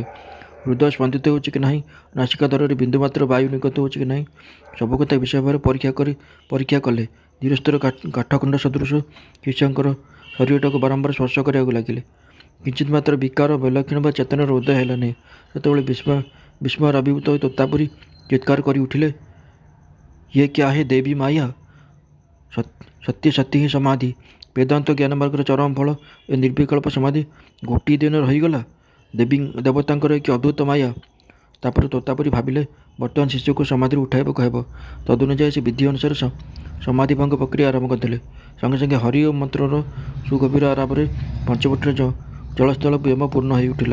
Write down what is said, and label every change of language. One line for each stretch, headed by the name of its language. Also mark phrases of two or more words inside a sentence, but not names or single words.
Odia: ହୃଦୟ ସ୍ପନ୍ଦିତ ହେଉଛି କି ନାହିଁ, ନାସିକା ଦ୍ୱାରରେ ବିନ୍ଦୁମାତ୍ର ବାୟୁ ନିର୍ଗତ ହେଉଛି କି ନାହିଁ, ସବୁ କଥା ବିଷୟ ଭାବରେ ପରୀକ୍ଷା କଲେ। ଧୀରସ୍ଥିର କାଠଖଣ୍ଡ ସଦୃଶ ଶିଷ୍ୟଙ୍କର ଶରୀରଟାକୁ ବାରମ୍ବାର ସ୍ପର୍ଶ କରିବାକୁ ଲାଗିଲେ। କିଞ୍ଚିତ୍ ମାତ୍ର ବିକାର, ବୈଲକ୍ଷଣ୍ୟ ବା ଚେତନାର ଉଦୟ ହେଲା ନାହିଁ। ସେତେବେଳେ ବିସ୍ମୟରେ ଆବିର୍ଭୂତ ହୋଇ ତୋତାପୁରୀ ଚିତ୍କାର କରି ଉଠିଲେ,
Hindi: ये क्या है देवी माया?
Odia: ସତ୍ୟ ସତ୍ୟ ହିଁ ସମାଧି। ବେଦାନ୍ତ ଜ୍ଞାନ ମାର୍ଗର ଚରମ ଫଳ ଏ ନିର୍ବିକଳ୍ପ ସମାଧି ଗୋଟିଏ ଦିନ ରହିଗଲା। ଦେବତାଙ୍କର କି ଅଦ୍ଭୁତ ମାୟା। ତାପରେ ତୋତାପରି ଭାବିଲେ ବର୍ତ୍ତମାନ ଶିଶୁକୁ ସମାଧିରୁ ଉଠାଇବାକୁ ହେବ। ତଦନୁଯାୟୀ ସେ ବିଧି ଅନୁସାରେ ସମାଧି ଭଙ୍ଗ ପ୍ରକ୍ରିୟା ଆରମ୍ଭ କରିଦେଲେ। ସଙ୍ଗେ ସଙ୍ଗେ ହରି ଓ ମନ୍ତ୍ରର ସୁଗଭୀର ଆରାମରେ ପଞ୍ଚବଟୀର ଜଳସ୍ଥଳ ପ୍ରେମ ପୂର୍ଣ୍ଣ ହୋଇ ଉଠିଲା।